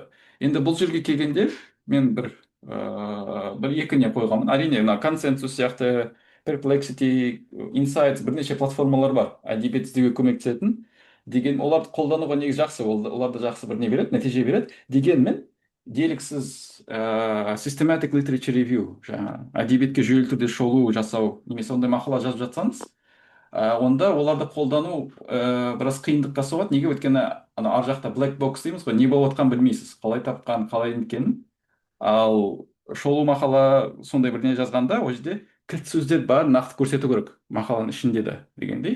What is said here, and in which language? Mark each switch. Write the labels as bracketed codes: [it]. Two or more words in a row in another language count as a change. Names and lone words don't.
[kk] Енді бұл жерге келгенде мен бір екі не қойғанмын. Әрине, консенсус сияқты Perplexity, Insights бірнеше платформалар бар әдебиет іздеуге көмектесетін. Деген оларды қолдануға негізі жақсы, олар да жақсы бір не береді, нәтиже береді. Дегенмен деліксіз [en] systematic literature review, [kk] жаңағы әдебиетке жүйелі түрде шолу жасау немесе ондай мақала жазып жатсаңыз, онда оларды қолдану біраз қиындыққа соғады. Неге? Өйткені ана ар жақта [en] black box [kk] дейміз ғой, не болып жатқанын білмейсіз, қалай тапқан, қалай неткенін. Ал шолу мақала сондай бірдеңе жазғанда ол жерде кілт сөздер бар, нақты көрсету керек мақаланың ішінде де дегендей.